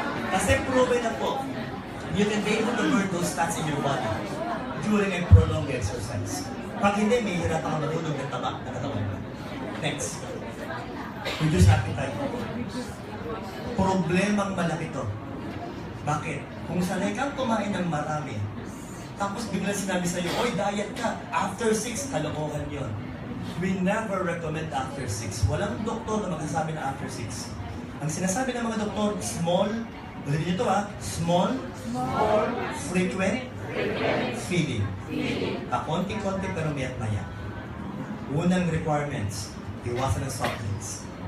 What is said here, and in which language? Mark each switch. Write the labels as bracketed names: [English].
[Filipino] Kasi proven na po, [English] you can be able to burn those fats in your body during a prolonged exercise. [Filipino] Pag hindi, may hirap ang matulog ng taba na katawan. Next. Reduce appetite. Problemang malaki to. Bakit? Kung sanay kang kumain ng marami, tapos biglang sinabi sa'yo, oy, diet ka, after 6, kalokohan yon. [English] We never recommend after 6. [Filipino] Walang doktor na magsasabi na after 6. Ang sinasabi ng mga doktor, small, ulit nyo ito [English] small, frequent, feeding. [Filipino] Konti-konti pero mayat maya. Unang requirements, iwasan ng soft drinks.